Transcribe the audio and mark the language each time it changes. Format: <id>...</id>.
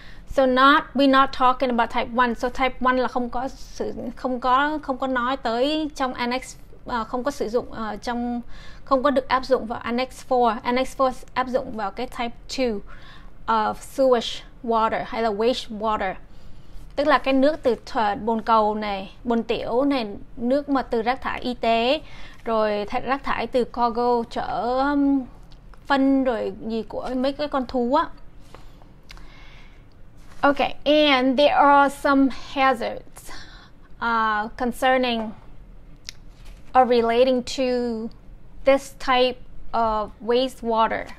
<en>So we're not talking about type 1.</en> <vi>So type 1 là không có nói tới trong Annex, không có sử dụng không có được áp dụng vào Annex 4. Annex 4 áp dụng vào cái type 2</vi> <en>of sewage water</en> <vi>hay là</vi> <en>waste water.</en> <vi>Tức là cái nước từ bồn cầu này, bồn tiểu này, nước mà từ rác thải y tế, rồi rác thải từ cargo chở phân rồi gì của mấy cái con thú á.</vi> <en>Okay, and there are some hazards concerning or relating to this type of wastewater.</en>